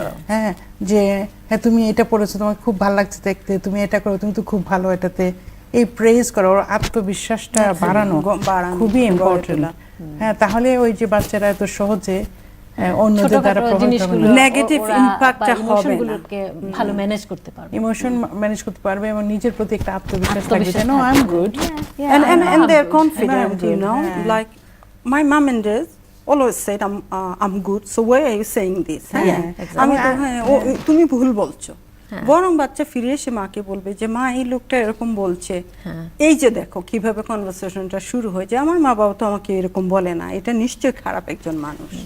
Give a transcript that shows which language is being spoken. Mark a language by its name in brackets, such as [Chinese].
[Bangla] হ্যাঁ, যে হ্যাঁ তুমি এটা পড়েছো, তোমার খুব ভালো লাগছে দেখতে, তুমি এটা করো, তুমি তো খুব ভালো এটাতে, এই প্রেজ করা, ওর আত্মবিশ্বাসটা বাড়ানো খুবই ইম্পর্টেন্ট। হ্যাঁ, তাহলে ওই যে বাচ্চারা এত সহজে অন্যদের দ্বারা নেগেটিভ ইমপ্যাক্টটা হবে না, ভালো ম্যানেজ করতে পারবে, ইমোশন ম্যানেজ করতে পারবে এবং নিজের প্রতি একটা আত্মবিশ্বাস থাকবে যে [English] No I am good, and they're confident, you know, like my mom and dad always said I'm good, so why are you saying this? [Bangla] আমি তো হ্যাঁ তুমি ভুল বলছো, বরং বাচ্চা ফিরে এসে মাকে বলবে যে মা এই লোকটা এরকম বলছে, এই যে দেখো কিভাবে কনভারসেশনটা শুরু হয়, যে আমার মা বাবা তো আমাকে এরকম বলে না, এটা নিশ্চয়ই খারাপ একজন মানুষ।